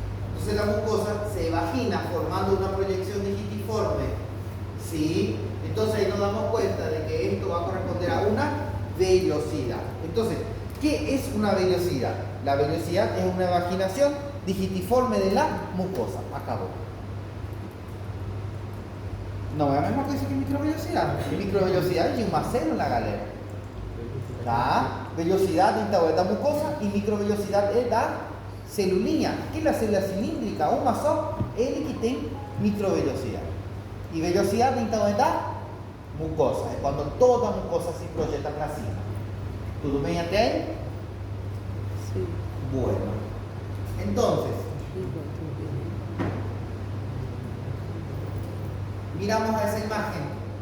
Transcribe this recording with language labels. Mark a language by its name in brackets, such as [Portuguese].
[Spanish] Entonces la mucosa se evagina formando una proyección digitiforme. ¿Sí? Entonces ahí nos damos cuenta de que esto va a corresponder a una vellosidad. Entonces, ¿qué es una vellosidad? La vellosidad es una evaginación digitiforme de la mucosa. [Portuguese] Acabou. Não é a mesma coisa que microvellosidade. Microvellosidade de uma célula, galera. Tá? Vellosidade então é da mucosa e microvellosidade é da celulinha. Aquela célula cilíndrica, uma só, ele que tem microvellosidade. E vellosidade então é da mucosa. É quando toda a mucosa se projeta para cima. Tudo bem até aí? Sim. [Spanish] Bueno. Entonces, miramos a esa imagen.